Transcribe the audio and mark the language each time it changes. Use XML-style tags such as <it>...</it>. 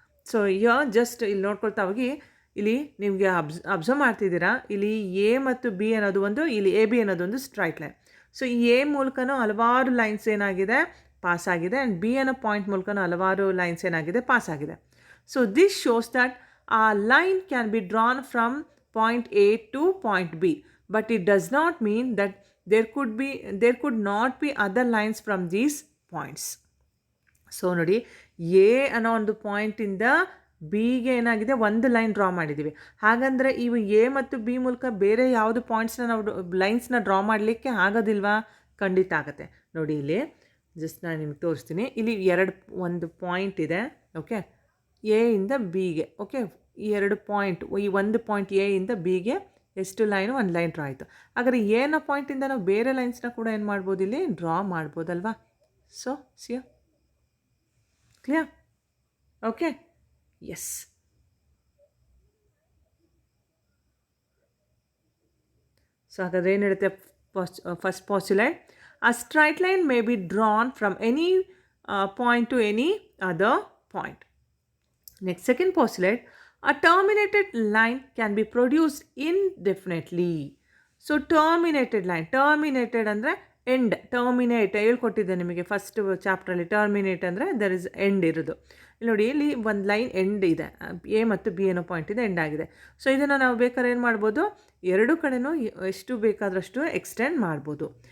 <kn>So ಈಗ just ಇಲ್ಲಿ ನೋಡ್ಕೊಳ್ತಾ ಹೋಗಿ, ಇಲ್ಲಿ ನಿಮಗೆ ಅಬ್ಸರ್ವ್ ಮಾಡ್ತಿದ್ದೀರಾ, ಇಲ್ಲಿ ಎ ಮತ್ತು ಬಿ ಅನ್ನೋದು ಒಂದು, ಇಲ್ಲಿ ಎ ಬಿ ಅನ್ನೋದು ಒಂದು ಸ್ಟ್ರೈಟ್ ಲೈನ್. ಸೊ ಈ ಎ ಮೂಲಕನೂ ಹಲವಾರು ಲೈನ್ಸ್ ಏನಾಗಿದೆ, ಪಾಸ್ ಆಗಿದೆ, ಆ್ಯಂಡ್ ಬಿ ಅನ್ನೋ ಪಾಯಿಂಟ್ ಮೂಲಕನೂ ಹಲವಾರು ಲೈನ್ಸ್ ಏನಾಗಿದೆ, ಪಾಸ್ ಆಗಿದೆ.</kn> <en>So this shows that a line can be drawn from point A to point B, but it does not mean that there could not be other lines from these points.</en> <kn>So ನೋಡಿ, A ಅನ್ನೋ ಒಂದು ಪಾಯಿಂಟಿಂದ ಬಿಗೆ ಏನಾಗಿದೆ, ಒಂದು line draw ಮಾಡಿದ್ದೀವಿ. ಹಾಗಂದರೆ ಇವು A ಮತ್ತು ಬಿ ಮೂಲಕ ಬೇರೆ ಯಾವುದು ಪಾಯಿಂಟ್ಸ್ನ ನಾವು ಲೈನ್ಸ್ನ ಡ್ರಾ ಮಾಡಲಿಕ್ಕೆ ಆಗೋದಿಲ್ವಾ? ಖಂಡಿತ ಆಗುತ್ತೆ. ನೋಡಿ ಇಲ್ಲಿ ಜಸ್ಟ್ ನಾನು ನಿಮ್ಗೆ ತೋರಿಸ್ತೀನಿ. ಇಲ್ಲಿ ಒಂದು ಪಾಯಿಂಟ್ ಇದೆ, ಓಕೆ, ಎ ಇಂದ ಬಿಗೆ. ಓಕೆ, ಈ 2 ಪಾಯಿಂಟ್, ಈ ಒಂದು ಪಾಯಿಂಟ್ ಎ ಇಂದ ಬಿಗೆ ಎಷ್ಟು ಲೈನು, ಒಂದು ಲೈನ್ ಡ್ರಾ ಆಯಿತು. ಹಾಗಾದರೆ ಎನ ಪಾಯಿಂಟಿಂದ ನಾವು ಬೇರೆ ಲೈನ್ಸ್ನ ಕೂಡ ಏನು ಮಾಡ್ಬೋದು, ಇಲ್ಲಿ ಡ್ರಾ ಮಾಡ್ಬೋದಲ್ವಾ.</kn> <en>So ಸಿಯಾ clear? Okay, yes. So</en> <kn>ಹಾಗಾದರೆ ಏನು ಹೇಳುತ್ತೆ</kn> <en>First postulate, a straight line may be drawn from any point to any other point. Next, second postulate, a terminated line can be produced indefinitely. So terminated line,</en> <kn>terminated ಅಂದರೆ end, terminate ಹೇಳ್ಕೊಟ್ಟಿದ್ದೆ ನಿಮಗೆ first ಚಾಪ್ಟ್ರಲ್ಲಿ. Terminate ಅಂದರೆ</kn> <en>there is end</en> <kn>ಇರೋದು. ಇಲ್ಲಿ ನೋಡಿ, ಇಲ್ಲಿ ಒಂದು line end ಇದೆ, A ಮತ್ತು ಬಿ ಅನ್ನೋ ಪಾಯಿಂಟಿಂದ ಎಂಡ್ ಆಗಿದೆ. ಸೊ ಇದನ್ನು ನಾವು ಬೇಕಾದ್ರೆ ಏನು ಮಾಡ್ಬೋದು, ಎರಡು ಕಡೆನೂ ಎಷ್ಟು ಬೇಕಾದಷ್ಟು ಎಕ್ಸ್ಟೆಂಡ್ ಮಾಡ್ಬೋದು.</kn>